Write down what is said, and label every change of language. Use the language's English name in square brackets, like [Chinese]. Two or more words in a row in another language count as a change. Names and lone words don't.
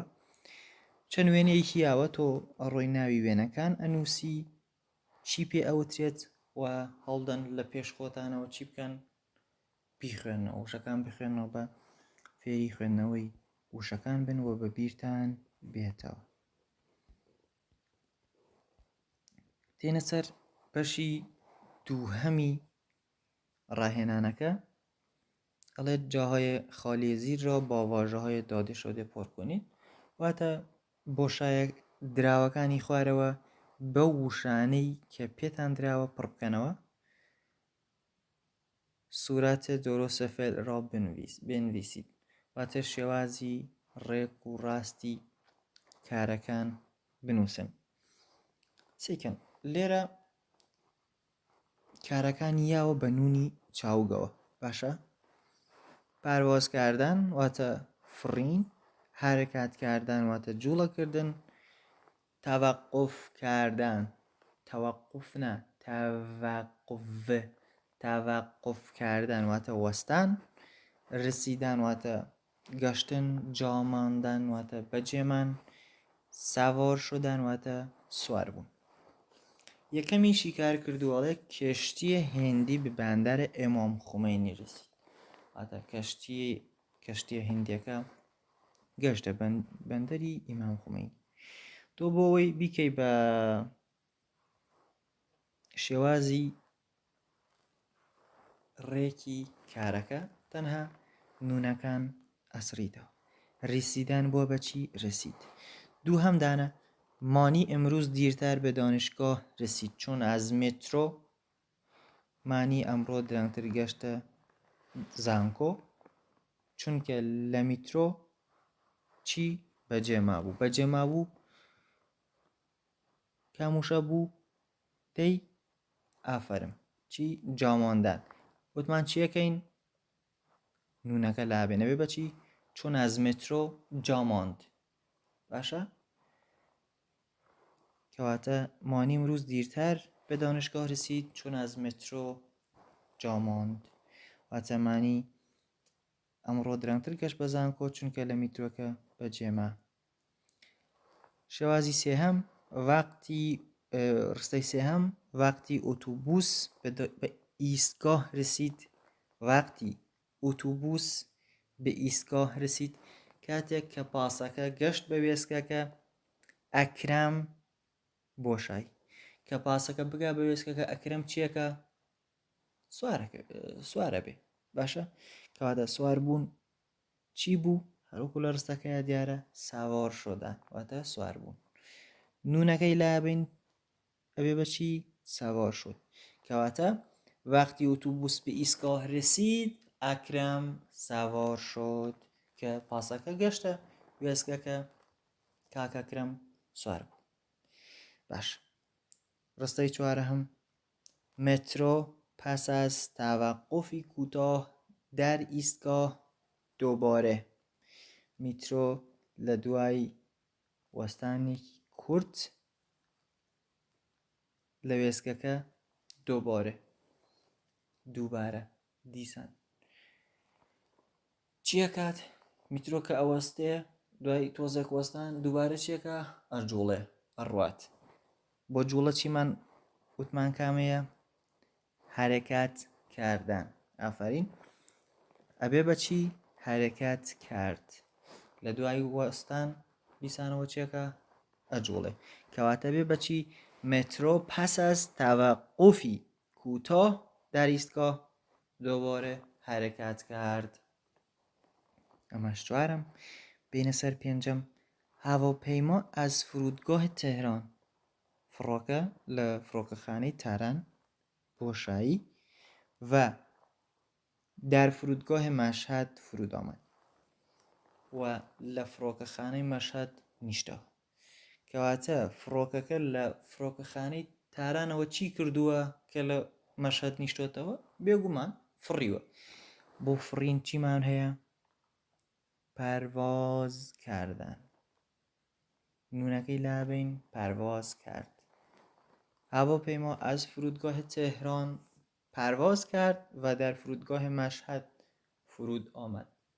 [Central Kurdish] چەند وێنەیەکی یاوە تۆ ئەڕۆی ناوی وێنەکان ئەنووسی، چی پێ ئەوترێت و هەڵدەن لە پێش خۆتانەوە چی بکەن، بیخوێنەوە، وشەکان بخوێنەوە، بە فێری خوێندنەوەی وشەکان بن و بە بیرتان بێتەوە. تێنە سەر بەشی 2هەمی ڕاهێنانەکە. [Persian] ئەڵێت جاهای خالی زیر را با واژه‌های داده شده پر کنید. [Central Kurdish] واتە بۆشایە دراوەکانی خوارەوە بە وشانەی کە پێتان دراوە پڕ بکەنەوە. [Persian] صورت درست فعل را بنویسید. [Central Kurdish] واتە شێوازی ڕێک و ڕاستی کارەکان بنووسن. سێکەن لێرە کارەکانی یاوە بە نونی چاوگەوە. باشە؟ پاروازکردن واتە فڕین، [Persian] حرکت کردن [Central Kurdish] واتە جوڵەکردن، [Persian] توقف کردن، توقف نه، توقف کردن [Central Kurdish] واتە وەستان، رسیدن واتە گەشتن، جاماندن واتە بەجێمان، [Persian] سوار شدن [Central Kurdish] واتە سوار بوون. یەکەمی شیکار کردووەڵێ [Persian] کشتی هندی به بندر امام خمینی رسید. [Central Kurdish] واتە کەشتیە هندیەکە گەشتە بەندەری ئیمام خمینی. تۆ بۆ ئەوەی بیکەی بە شێوازی ڕێکی کارەکە تەنها نونەکان ئەسڕیتەوە. [Persian] رسیدن [Central Kurdish] بۆ بەچی [Persian] رسید. [Central Kurdish] 2هەم دانە [Persian] مانی امروز دیرتر به دانشگاه رسید چون از مترو. [Central Kurdish] مانی ئەمڕۆ درەنگتر گەشتە زانکۆ چونکە لە میترۆ چی بەجێما بوو. بەجێما بوو کاموشە بوو دەی ئافرم چی جاماندن. وتمان چیەکەین نونەکە لابێنەوێ بەچی [Persian] چون از مترو جاماند. [Central Kurdish] باشە؟ کەواتە [Persian] مانی امروز دیرتر به دانشگاه رسید چون از مترو جاماند. [Central Kurdish] واتە مانی ئەمڕۆ درەنگتر گەشت بە زانکۆ چونکە لە میترۆکە بەجێما. شێوازی سێهەم ڕستەی سێهەم [Persian] وقتی اتوبوس به ایستگاه رسید. وقتی اتوبوس به ایستگاه رسید [Central Kurdish] کاتێک کە پاسەکە گەشت بە وێستگەکە ئەکرەم بۆشای. کە پاسەکە بگا بە وێستگەکە ئەکرەم چیەکە؟ سوارە بێ. باشە؟ کەواتە سوار بوون چی بوو؟ هەروەکو لە ڕستەکەیە دیارە [Persian] ساوار شدن [Central Kurdish] واتە سوار بوون. نونەکەی لابین ئەبێ بەچی [Persian] ساوار شد. کەواتە وقتی اتوبوس به ایستگاه رسید اکرم سوار شد [Central Kurdish] کە پاسەکە گەشتە وێستگەکە کاکەکرم سوار بوو. باش ڕستەی چوارەم [Persian] مترۆ پس از توقفی کوتاه در ایستگاه دوباره. [Central Kurdish] میترۆ لە دوای وەستانی کورت لە وێستگەکە دووبارە دیسان چییە کات؟ میترۆ کە ئەوەستێ دوای تۆزێک وەستان دووبارە چیەکە؟ ئەجوڵێ ئەڕوات. بۆ جوڵە چیمان وتمان کامەیە؟ [Persian] حرەکات کاردان. [Central Kurdish] ئافرین. ئەبێ بەچی؟ [Persian] حرەکات کارد. [Central Kurdish] لە دوای وەستان دیسانەوە چیەکە؟ ئەجوڵێ. کەواتە بێ بەچی؟ [Persian] مترۆ پس از توقفی کوتاه در ایستگاه دوباره حرکت کرد. [Central Kurdish] ئەمەش چوارم. بینە سەر پێنجەم [Persian] هەواپەیما از فرودگاه تهران. [Central Kurdish] فڕۆکە لە فڕۆکەخانەی تاران بۆشایی و [Persian] در فرودگاه مشهد فرود آمد [Central Kurdish] و لە فڕۆکەخانەی مەشهد نیشتەوە. کەواتە فڕۆکەکە لە فڕۆکەخانەی تارانەوە چی کردووە کە لە مەشهد نیشتۆتەوە؟ بێگومان فڕیوە. بۆ فڕین چیمان هەیە؟ [Persian] پرواز کردن. [Central Kurdish] نونەکەی لابین [Persian] پرواز کرد. هواپیما از فرودگاه تهران پرواز کرد و در فرودگاه مشهد فرود آمد.